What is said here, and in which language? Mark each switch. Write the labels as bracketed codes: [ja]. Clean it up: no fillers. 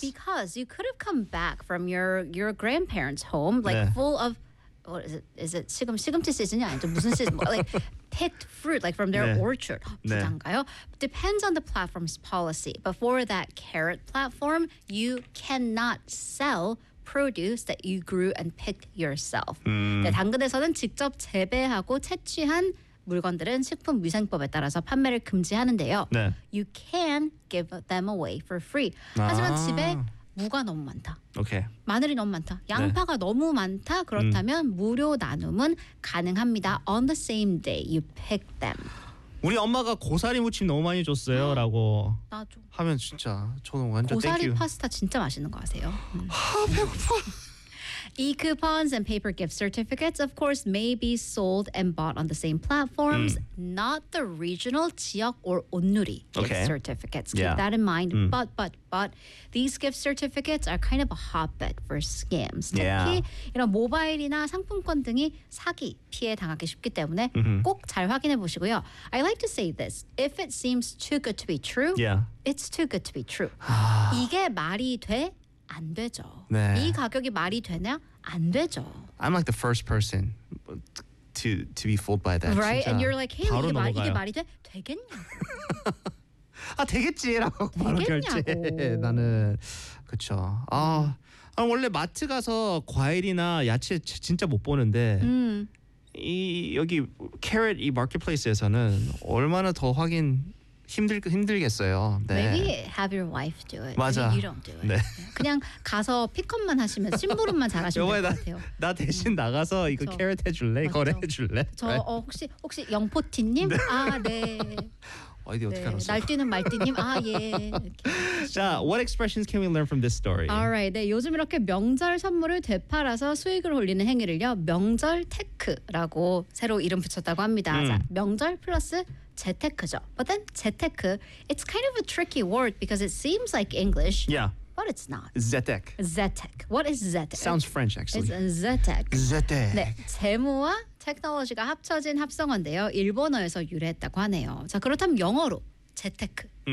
[en] Because you could have come back from your grandparents' home, like, yeah, full of, what is it? Is it [ko] 지금, 지금 드시냐? 무슨 시즌? [en] Like, picked fruit, like, from their, [ko] 네, [en] orchard. [ko] 부장가요? 네. [en] Depends on the platform's policy. But for that carrot platform, you cannot sell produce that you grew and picked yourself. [ko] 네, 당근에서는 직접 재배하고 채취한 물건들은 식품위생법에 따라서 판매를 금지하는데요. 네. [en] You can give them away for free. [ko] 하지만 아, 집에 무가 너무 많다. [en] Okay. [ko] 마늘이 너무 많다. 양파가, 네, 너무 많다. 그렇다면 무료 나눔은 가능합니다. [en] On the same day you pick them. [ko] 우리 엄마가 고사리 무침 너무 많이 줬어요. 라고 나죠. 하면 진짜 저는 완전 고사리 파스타 진짜 맛있는 거 아세요? 아, 배고파. [en] E-coupons and paper gift certificates, of course, may be sold and bought on the same platforms, not the regional 지역 or 온누리 gift certificates. Keep that in mind. Mm. But these gift certificates are kind of a hotbed for scams. [ko] 특히 이런 모바일이나 상품권 등이 사기 피해 당하기 쉽기 때문에 꼭 잘 확인해 보시고요. [en] I like to say this. If it seems too good to be true, it's too good to be true. [ko] 이게 말이 돼? 안 되죠. 네. 이 가격이 말이 되냐? 안 되죠. [en] I'm like the first person to be fooled by that. Right? [ko] 진짜. [en] And you're like, hey, [ko] 이게 말이 돼? 되겠냐고. 아, 되겠지라고 바로 결제. 나는, 그쵸. 아, 원래 마트 가서 과일이나 야채 진짜 못 보는데 이 여기 캐럿 이 마켓플레이스에서는 얼마나 더 확인 힘들겠어요. 네. [en] Maybe have your wife do it. [ko] 맞아. [en] Maybe you don't do it. [ko] 네. 그냥 가서 픽업만 하시면 심부름만 잘하시면 될 것 같아요. 나 대신 나가서 이거 캐럿 해줄래? 맞아. 거래해줄래? 저 [en] right? [ko] 혹시 영포티님? 네. 아 네. 어디 어떻게 알았어? 날뛰는 말뛰님? 아 예. [en] 자, what expressions can we learn from this story? Alright, [ko] 네, 요즘 이렇게 명절 선물을 되팔아서 수익을 올리는 행위를요, 명절 테크라고 새로 이름 붙였다고 합니다. 자, 명절 플러스 재테크죠. [en] But then 재테크, it's kind of a tricky word because it seems like English, but it's not. Zetech. What is Zetech? Sounds French, actually. It's Zetech. Zetech. [ko] 네, 재무와 테크놀로지가 합쳐진 합성어인데요. 일본어에서 유래했다고 하네요. 자, 그렇다면 영어로 재테크.